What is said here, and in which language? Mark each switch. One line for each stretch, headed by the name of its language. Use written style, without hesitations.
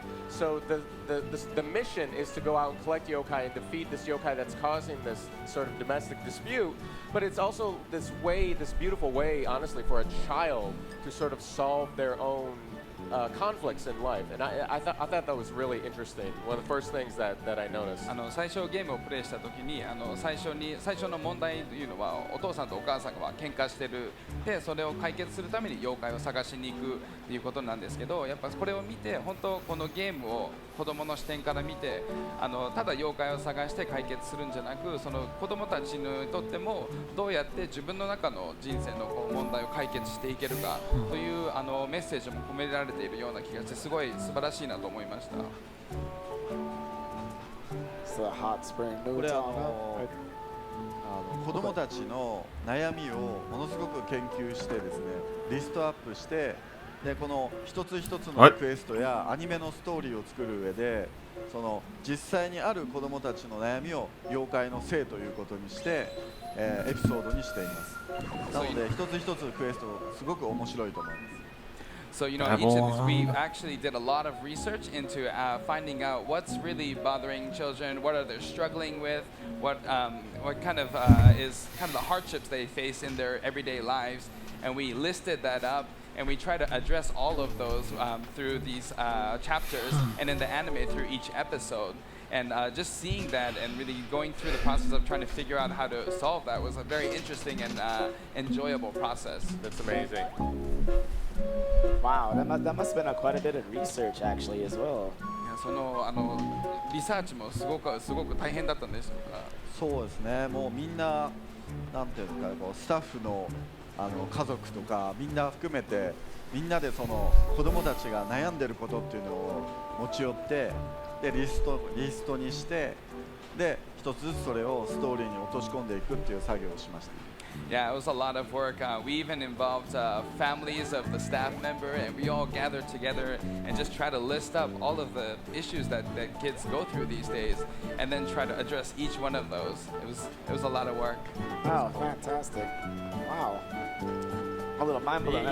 English: And so the mission is to go out and collect yokai and defeat this yokai that's causing this sort of domestic dispute. But it's also this beautiful way, honestly, for a child to sort of solve their own conflicts in life, and I thought that was really interesting. One of the first things that I noticed.
Japanese: 最初ゲームをプレイしたときに最初の問題というのはお父さんとお母さんが喧嘩してるでそれを解決するために妖怪を探しに行くということなんですけど、やっぱこれを見て本当このゲームを子供の視点から見てただ妖怪を探して解決するんじゃなく、その子供たちにとってもどうやって自分の中の人生の問題を解決していけるかというメッセージも込められているような気がしてすごい素晴らしいなと思いました。これ子供たちの悩みをものすごく研究してですね、リストアップしてでこの一つ一つのクエストやアニメのストーリーを作る上でその実際にある子供たちの悩みを妖怪のせいということにして、エピソードにしています。なので一つ一つクエストすごく面白いと思います。
English: So, you know, each of these, we actually did a lot of research into finding out what's really bothering children, what are they struggling with, what kind of is kind of the hardships they face in their everyday lives, and we listed that up, and we try to address all of those through these chapters, and in the anime through each episode. And just seeing that and really going through the process of trying to figure out how to solve that was a very interesting and enjoyable process. That's amazing. Wow, that must have been quite a bit of research actually as well.
Japanese: そのリサーチもすごく大変だったんでしょうか。そうですね。もうみんななんていうかこうスタッフの家族とかみんな含めてみんなでその子供たちが悩んでることっていうのを持ち寄ってでリストにしてで一つずつそれをストーリーに落とし込んでいくっていう作業をしました。
English: Yeah, it was a lot of work. We even involved families of the staff member, and we all gathered together and just try to list up all of the issues that kids go through these days, and then try to address each one of those. It was a lot of work. Wow, fantastic! Wow, a little mind blowing.